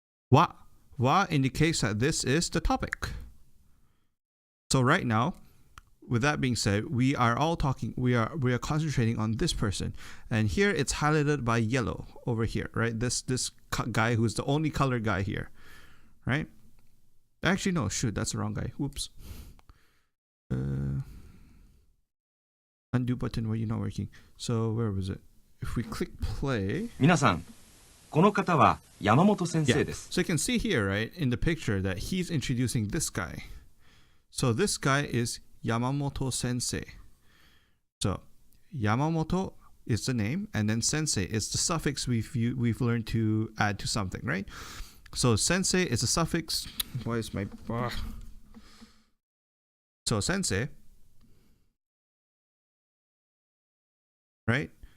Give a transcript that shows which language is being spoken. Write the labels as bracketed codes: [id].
[en] Wa indicates that this is the topic. So right now, with that being said, we are concentrating on this person, and here it's highlighted by yellow over here, right? This guy who's the only color guy here, right? Actually, no, shoot, that's the wrong guy. Whoops. Undo button where you're not working. So where was it? If we click play. [ja] 皆さん、この方は山本先生です。 [en] So you can see here, right, in the picture that he's introducing this guy. So this guy is Yamamoto Sensei. So Yamamoto is the name, and then Sensei is the suffix we've learned to add to something, right? So Sensei is a suffix. Why is my So Sensei, right?